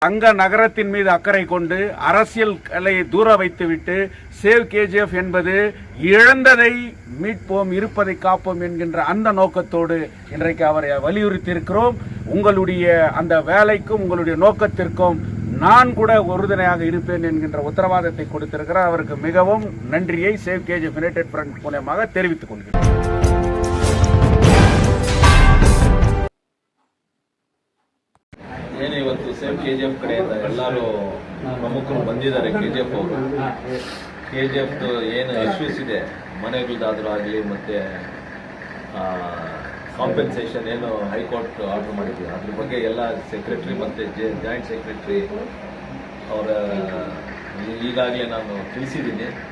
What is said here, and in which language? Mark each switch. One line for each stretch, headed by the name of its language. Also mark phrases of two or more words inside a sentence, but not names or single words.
Tamil: அங்க நகரத்தின் மீது அக்கறை கொண்டு அரசியலை தூர வைத்துவிட்டு சேவ் கேஜிஎஃப் என்பது இழந்ததை மீட்போம் இருப்பதை காப்போம் என்கின்ற அந்த நோக்கத்தோடு இன்றைக்கு அவரை வலியுறுத்தி இருக்கிறோம். உங்களுடைய அந்த வேலைக்கும் உங்களுடைய நோக்கத்திற்கும் நான் கூட உறுதுணையாக இருப்பேன் என்கின்ற உத்தரவாதத்தை கொடுத்திருக்கிறார். அவருக்கு மிகவும் நன்றியை சேவ் கேஜிஎஃப் யுனைடெட் ஃப்ரண்ட் மூலமாக தெரிவித்துக் கொள்கிறேன்.
Kannada: ಏನು ಇವತ್ತು ಸೇಮ್ KGF ಕಡೆಯಿಂದ ಎಲ್ಲರೂ ಪ್ರಮುಖರು ಬಂದಿದ್ದಾರೆ. KGF ಅವರು KGF ಏನು ಇಶ್ಯೂಸ್ ಇದೆ ಮನೆಗಳದಾದ್ರೂ ಆಗಲಿ ಮತ್ತು ಕಾಂಪೆನ್ಸೇಷನ್ ಏನು
English: High Court order
Kannada: ಮಾಡಿದ್ವಿ ಅದ್ರ ಬಗ್ಗೆ ಎಲ್ಲ ಸೆಕ್ರೆಟ್ರಿ ಮತ್ತು
English: joint secretary
Kannada: ಅವರ ಈಗಾಗಲೇ ನಾನು ತಿಳಿಸಿದ್ದೀನಿ.